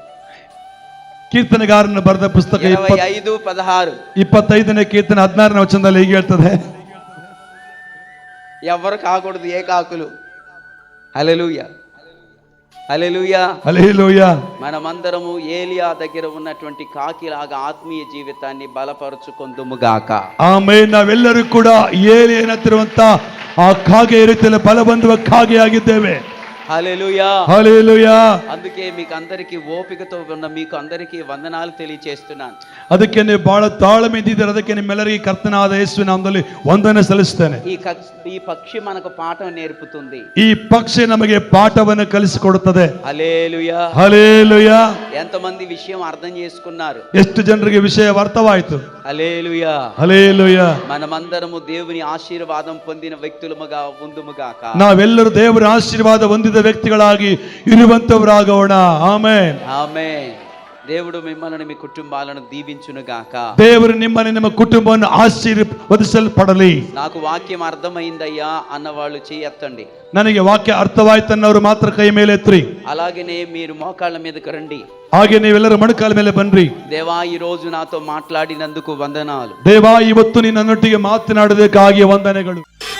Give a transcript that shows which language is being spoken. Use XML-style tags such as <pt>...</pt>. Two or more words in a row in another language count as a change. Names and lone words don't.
<kn>ಕೀರ್ತನೆಗಾರನ ಬರೆದ ಪುಸ್ತಕ 25:16. 25ನೇ ಕೀರ್ತನೆ 16ನೇ ವಚನದಲ್ಲಿ ಹೀಗೆ ಹೇಳ್ತದೆ,</kn> <te>ఎవరు కాకూడదు ఏ కాకులు. హల్లెలూయా, హల్లెలూయా, హల్లెలూయా. మనమందరము ఏలియా దగ్గర ఉన్నటువంటి కాకిలాగా ఆత్మీయ జీవితాన్ని బలపరుచుకొందుముగాక.</te> <kn>ಆಮೆನ್. ನಾವೆಲ್ಲರೂ ಕೂಡ ಏಲಿಯನ ಹತ್ತಿರುವಂತ ಆ ಕಾಗೆ ರೀತಿಯಲ್ಲಿ ಬಲ ಬಂದುವ ಕಾಗೆಯಾಗಿದ್ದೇವೆ.</kn> <te>హల్లెలూయా, హల్లెలూయా. అందుకే మీకు అందరికీ ఓపికతో ఉన్న మీకు అందరికీ వందనాలు తెలియజేస్తున్నాను.</te> <kn>ಅದಕ್ಕೆ ನೀವು ಬಹಳ ತಾಳ್ಮೆ ಇದ್ದೀರಾ, ಅದಕ್ಕೆ ನಿಮ್ಮೆಲ್ಲರಿಗೆ ಕರ್ತನಾದ ಯೇಸುವಿನ ನಾಮದಲ್ಲಿ ವಂದನೆ ಸಲ್ಲಿಸುತ್ತೇನೆ.</kn> <te>ఈ పక్షి మనకు పాఠం నేర్పుతుంది.</te> <kn>ಈ ಪಕ್ಷಿ ನಮಗೆ ಪಾಠವನ್ನು ಕಲಿಸಿಕೊಡುತ್ತದೆ.</kn> <te>హల్లెలూయా, హల్లెలూయా. ఎంతమంది విషయం అర్థం చేసుకున్నారు?</te> <kn>ಎಷ್ಟು ಜನರಿಗೆ ವಿಷಯ ಅರ್ಥವಾಯಿತು?</kn> <te>హల్లెలూయా, హల్లెలూయా. మనమందరము దేవుని ఆశీర్వాదం పొందిన వ్యక్తులముగా ఉందుముగాక.</te> <kn>ನಾವೆಲ್ಲರೂ ದೇವರ ಆಶೀರ್ವಾದ ಹೊಂದಿದ ವ್ಯಕ್ತಿಗಳಾಗಿ ಇರುವಂತವರಾಗೋಣ. ಆಮೆನ್,</kn> <te>ఆమేన్. దేవుడు మిమ్మల్ని మీ కుటుంబాలను దీవించునుగాక.</te> <kn>ದೇವರು ನಿಮ್ಮನ್ನು ನಿಮ್ಮ ಕುಟುಂಬವನ್ನು ಆಶೀರ್ವದಿಸಲ್ಪಡಲಿ.</kn> <te>నాకు వాక్యం అర్థమైందయ్యా అన్నవాళ్ళు చేయెత్తండి.</te> <kn>ನನಗೆ ವಾಕ್ಯ ಅರ್ಥವಾಯ್ತನ್ನವರು ಮಾತ್ರ ಕೈ ಮೇಲೆ ಎತ್ರಿ.</kn> <te>అలాగనే మీరు మోకాళ్ళ మీదకి రండి.</te> <kn>ಹಾಗೆ ನೀವೆಲ್ಲರೂ ಮಣಕಾಲ ಮೇಲೆ ಬನ್ರಿ.</kn> <te>దేవా ఈ రోజు నాతో మాట్లాడినందుకు వందనాలు.</te> <kn>ದೇವಾ ಇವತ್ತು ನೀನನ್ನೊಟ್ಟಿಗೆ ಮಾತನಾಡೋದಕ್ಕಾಗಿ ವಂದನೆಗಳು.</kn>